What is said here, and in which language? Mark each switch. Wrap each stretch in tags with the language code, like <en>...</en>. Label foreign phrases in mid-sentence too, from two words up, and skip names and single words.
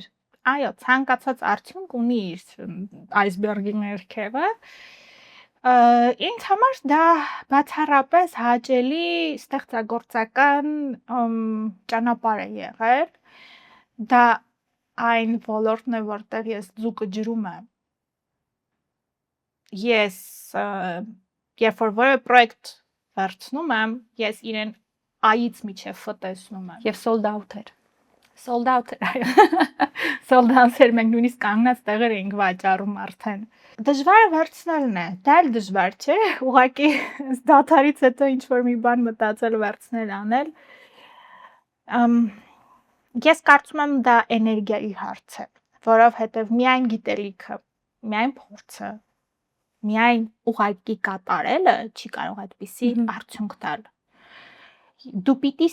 <hy>այո ցանկացած արդյունք ունի իր այսբերգի ներքևը ինձ համար դա բացառապես հաճելի ստեղծագործական ճանապարհ է եղել դա այն ոլորտն է որտեղ ես ձուկը ջրում եմ ես երբ որ որևէ պրոյեկտ վերցնում եմ ես իրեն A-ից մինչև F տեսնում եմ եւ</hy> <en>sold out</en> <hy>էր այո</hy> <en>sold out</en> <hy>էր մենք նույնիսկ կանգնած տեղեր էինք վաճառում արդեն դժվարը վերցնելն է դա էլ դժվար չէ ուղղակի դաթարից հետո ինչ որ մի բան մտածել վերցնել անել ես կարծում եմ դա էներգիայի հարց է, որովհետև միայն գիտելիքը, միայն փորձը, միայն ուղղակի կատարելը չի կարող այդպիսի արդյունք տալ։ Դու պիտի</hy>